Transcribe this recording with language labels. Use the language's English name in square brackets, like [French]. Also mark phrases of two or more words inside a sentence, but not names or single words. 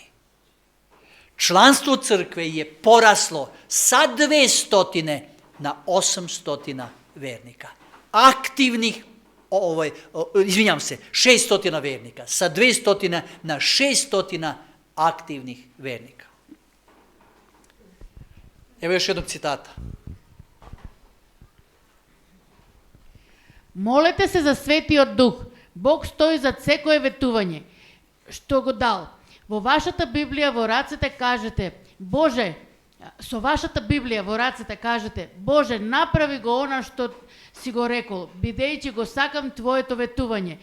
[Serbian] Članstvo crkve je poraslo sa 200 na 800 vernika. Aktivnih, 600 vernika, sa 200 na 600 aktivnih vernika. Evo još jednog citata. [Macedonian] Молете се за Светиот Дух. Бог стои за секое ветување што го дал. Во вашата Библија во рацете кажете: Боже, со вашата Библија во рацете кажете: Боже, направи го она што си го рекол, бидејќи го сакам твоето ветување.